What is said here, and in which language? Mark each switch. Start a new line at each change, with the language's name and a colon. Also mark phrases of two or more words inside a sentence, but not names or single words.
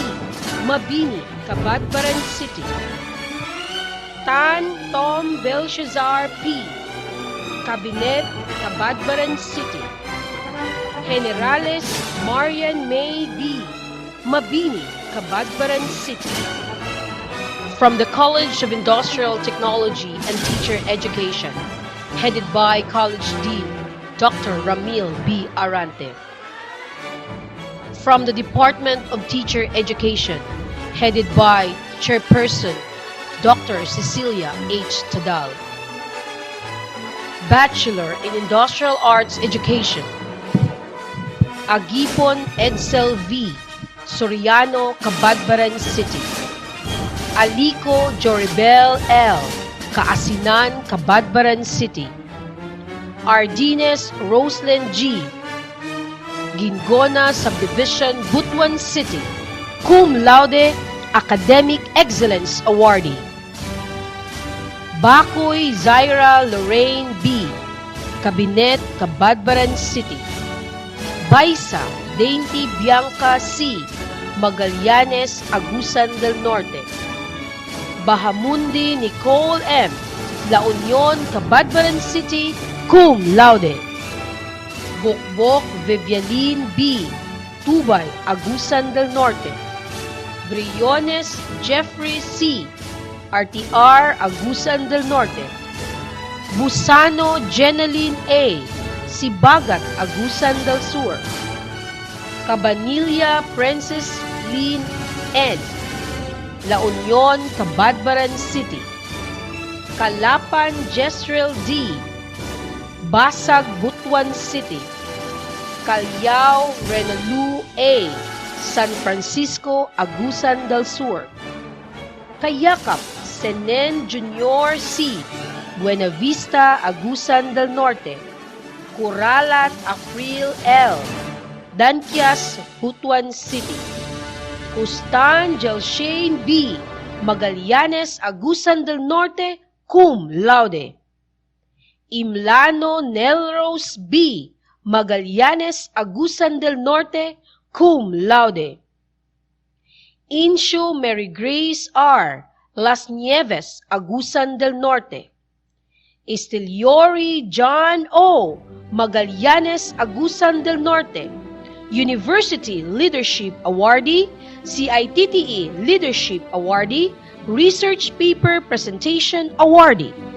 English: Mabini, Cabadbaran City. Tan Tom Belshazzar P. Cabinet, Cabadbaran City. Generales Marian May B. Mabini, Cabadbaran City. From the College of Industrial Technology and Teacher Education, headed by College Dean Dr. Ramil B. Arante. From the Department of Teacher Education, headed by Chairperson Dr. Cecilia H. Tadal. Bachelor in Industrial Arts Education, Agipon Edsel V. Soriano, Cabadbaran City. Alico Joribel L. Kaasinan, Cabadbaran City. Ardines Roslyn G. Gingona Subdivision, Butuan City. Cum laude, Academic Excellence Awardee. Bakoy Zaira Lorraine B. Cabinet, Cabadbaran City. Baisa Dainty Bianca C. Magallanes, Agusan del Norte. Bahamundi Nicole M. La Union, Cabadbaran City, cum laude. Bokbok Vivialine B. Tubay, Agusan del Norte. Briones Jeffrey C. RTR, Agusan del Norte. Busano Jeneline A. Sibagat, Agusan del Sur. Cabanilla Princess Lynn N. La Union, Cabadbaran City. Kalapan Jezreel D. Basag, Butuan City. Calyao Renalu A. San Francisco, Agusan del Sur. Kayakap Senen Junior C. Buena Vista, Agusan del Norte. Curalat April L. Danquias, Butuan City. Ustan Jelshane B. Magallanes, Agusan del Norte, cum laude. Imlano Nelrose B. Magallanes, Agusan del Norte, cum laude. Insio Mary Grace R. Las Nieves, Agusan del Norte. Estiliori John O. Magallanes, Agusan del Norte. University Leadership Awardee, CITTE Leadership Awardee, Research Paper Presentation Awardee.